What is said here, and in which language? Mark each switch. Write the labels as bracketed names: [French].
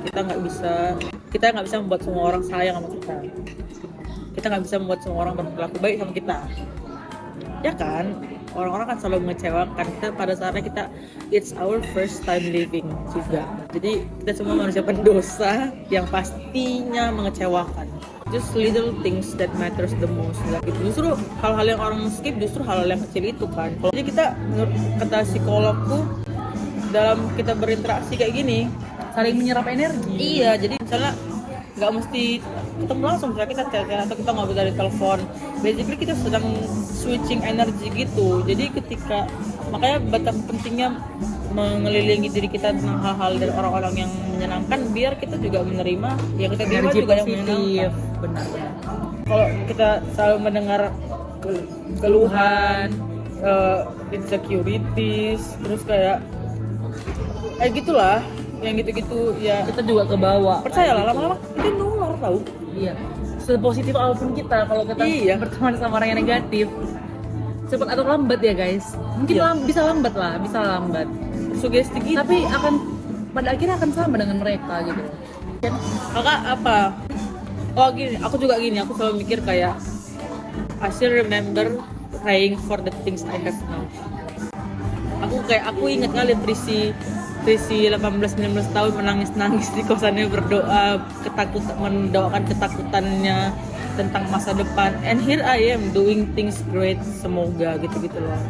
[Indonesian] Kita nggak bisa membuat semua orang sayang sama kita nggak bisa membuat semua orang berperilaku baik sama kita, ya kan? Orang-orang kan selalu mengecewakan kita. Pada saatnya kita [English] it's our first time living [Indonesian] juga, jadi kita semua manusia pendosa yang pastinya mengecewakan. [English] Just little things that matters the most. [Indonesian] Gitu. Justru hal-hal yang orang skip justru hal-hal yang kecil itu kan. Jadi kita menurut kata psikologku dalam kita berinteraksi kayak gini Saling menyerap energi. iya, jadi misalnya nggak mesti ketemu langsung, misalnya kita chat atau kita ngobrol dari telepon, basically kita sedang switching energi gitu. Jadi ketika makanya betapa pentingnya mengelilingi diri kita tentang hal-hal dari orang-orang yang menyenangkan biar kita juga menerima yang kita terima Energi juga yang positif. menyenangkan. Benar. Kalau kita selalu mendengar keluhan, insecurities, terus kayak gitulah, yang gitu-gitu ya. Kita juga ke bawah. Percayalah lama-lama itu nular tahu. Iya. Sepositif apapun kita, kalau kita Iya. berteman sama orang yang negatif, cepat atau lambat ya guys. Mungkin Iya. bisa lambat. Sugesti gitu. Tapi pada akhirnya akan sama dengan mereka gitu. Kakak apa? Oh gini, aku selalu mikir kayak [English] I still remember praying for the things I have now. [Indonesian] Aku ingat kali Trisi 18-19 tahun menangis di kosannya berdoa mendoakan ketakutannya tentang masa depan, [English] and here I am doing things great, [Indonesian] semoga gitu-gitu loh.